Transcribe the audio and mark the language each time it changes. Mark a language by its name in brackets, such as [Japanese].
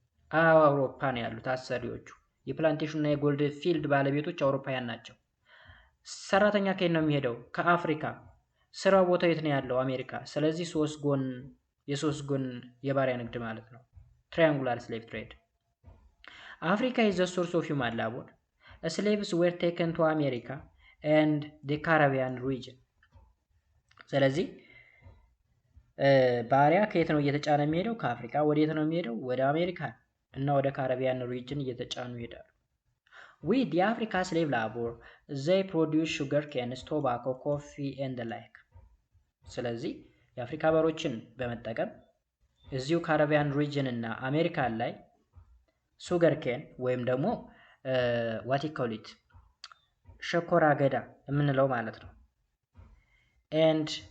[Amharic] አውሮፓ ነው ያሉት አሰሪዎቹ። የፕላንቴሽን እና የጎልድ ፊልድ ባለቤቶች አውሮፓውያን ናቸው። ሰራተኛ ከየት ነው የሚሄደው? ከአፍሪካ። ስራው ቦታ የት ነው ያለው? አሜሪካ። ስለዚህ የሶስት ጎን የባሪያ ንግድ ማለት ነው። ትራያንጉላር ስሌቭ ትሬድ። አፍሪካ [English] is the source of human labor. Slaves were taken to America and the Caribbean region. [Amharic] ስለዚህ ባሪያ ከየት ነው እየተጫነ የሚሄደው? ከአፍሪካ። ወዴት ነው የሚሄደው? ወደ አሜሪካ እና ወደ ካሪቢያን ሪጅን እየተጫኑ ይሄዳሉ። [English] with the Africa slave labor they produce sugar canes, tobacco, coffee and the like። [Amharic] ስለዚህ የአፍሪካ ባሮችን በመጠቀም እዚሁ ካሪቢያን ሪጅን እና አሜሪካን ላይ ሱገር ኬን ወይም ደግሞ ዋቲኮሊት ሸኮራ አገዳ የምንለው ማለት ነው ኤንድ